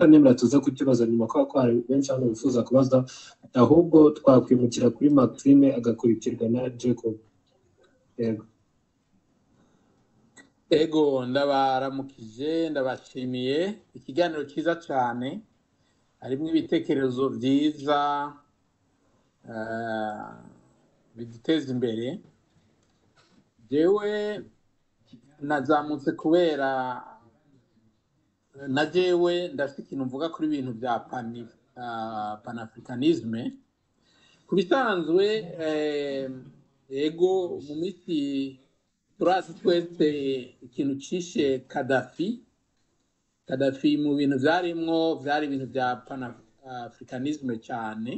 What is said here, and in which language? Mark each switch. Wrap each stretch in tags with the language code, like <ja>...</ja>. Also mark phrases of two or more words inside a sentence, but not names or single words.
<rn>Nemera tuze ku kibazo nyuma ko hari benshi hano bifuza kubaza, ahubwo twakwimukira kuri Maxime agakurikirwa na Jacob. Ego ndabaramukije, ndabashimiye, ikiganiro cyiza cyane, harimo ibitekerezo byiza biduteza imbere. Jewe nazamutse kubera na jewe ndafite ikintu mvuga kuri ibintu bya panafricanisme. Kubisanzwe ego mu misi turazi twese ikintu cishe Gaddafi mu bintu byari ibintu bya panafricanisme cyane.</rn>